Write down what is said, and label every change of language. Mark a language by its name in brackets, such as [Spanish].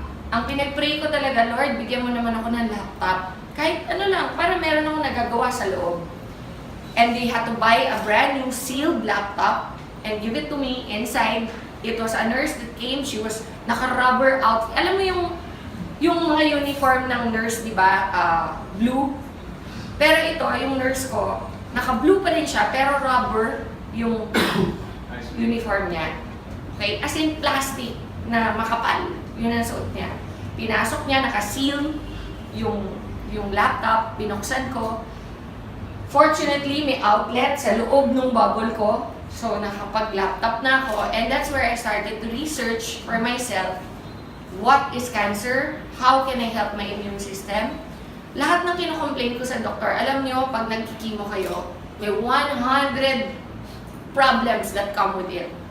[Filipino] Ang pinag-pray ko talaga, Lord, bigyan mo naman ako ng laptop. Kahit ano lang, para meron akong nagagawa sa loob. [English] And they had to buy a brand new sealed laptop and give it to me inside. It was a nurse that came, she was naka-rubber outfit. [Filipino] Alam mo yung mga uniform ng nurse, di ba, blue? Pero ito, yung nurse ko, naka-blue pa rin siya, pero rubber yung uniform niya. Okay? As in plastic na makapal. Yun ang suot niya. Pinasok niya, naka-seal yung laptop, binuksan ko. Fortunately, may outlet sa loob ng bubble ko. So, nakapag-laptop na ako. [English] And that's where I started to research for myself. What is cancer? How can I help my immune system? [Filipino] Lahat ng kinocomplain ko sa doktor, alam nyo, pag nagkikimo kayo, may [English] 100 problems that come with it.